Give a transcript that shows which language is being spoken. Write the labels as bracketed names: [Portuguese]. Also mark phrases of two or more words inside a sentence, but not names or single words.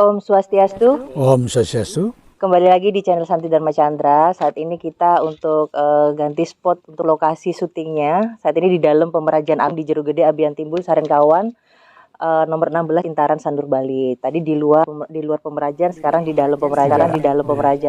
[Sanskrit] Swastiastu. Om Swastiastu. [Indonesian] Kembali lagi di channel Santi Dharma Chandra. Saat ini kita untuk ganti spot untuk lokasi syutingnya. Saat ini di dalam Pemerajan Am di Jerugede, Abian Timbul, Sarenkawan, nomor 16 Intaran Sandur Bali. Tadi di luar Pemerajan, sekarang di dalam Pemerajan.